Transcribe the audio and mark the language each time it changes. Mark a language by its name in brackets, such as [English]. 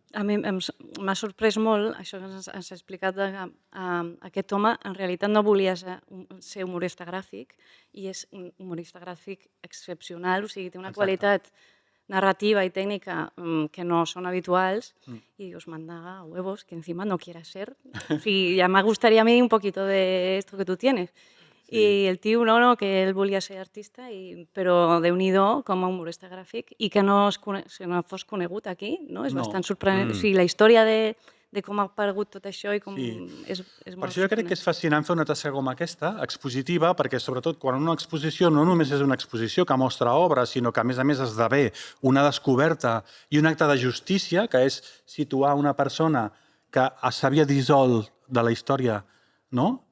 [Catalan] A mi m'ha sorprès molt això que ens ha explicat. Aquest home en realitat no volia ser humorista gràfic i és un humorista gràfic excepcional, o sigui, té una qualitat narrativa [Spanish] y técnica que no son habituales y os manda a huevos que encima no quiera ser. Sí, ya me gustaría a mí un poquito de esto que tú tienes. Sí. [Catalan] I el tio, no, que ell volia ser artista, però Déu-n'hi-do com a humorista gràfic i que no fos conegut aquí, no? És bastant sorprenent. O sigui, la història de com ha aparegut tot això i com és molt... Per això jo crec que és fascinant fer una tasca com aquesta, expositiva, perquè sobretot quan una exposició no només és una exposició que mostra obres, sinó que a més esdevé una descoberta i un acte de justícia, que és situar una persona que s'havia dissolt de la història, no?